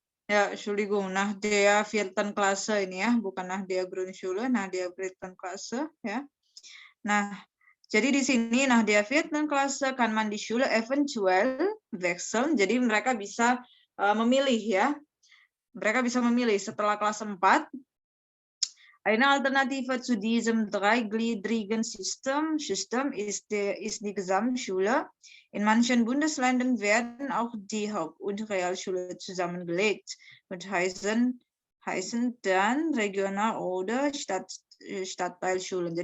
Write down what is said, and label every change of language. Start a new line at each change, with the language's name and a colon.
German: Ya, Entschuldigung. Nach der vierten Klasse
Indonesian: ini ya, bukan
German: nach der Grundschule, nach der vierten Klasse ya.
Indonesian: Nah, jadi di sini
German: nach der vierten Klasse kann man die Schule eventuell wechseln.
Indonesian: Jadi mereka bisa memilih ya. Mereka bisa memilih setelah kelas 4.
German: Eine Alternative zu diesem dreigliedrigen System ist die Gesamtschule. In manchen Bundesländern werden auch die Haupt- und Realschule zusammengelegt und heißen dann Regional- oder Stadtteilschulen.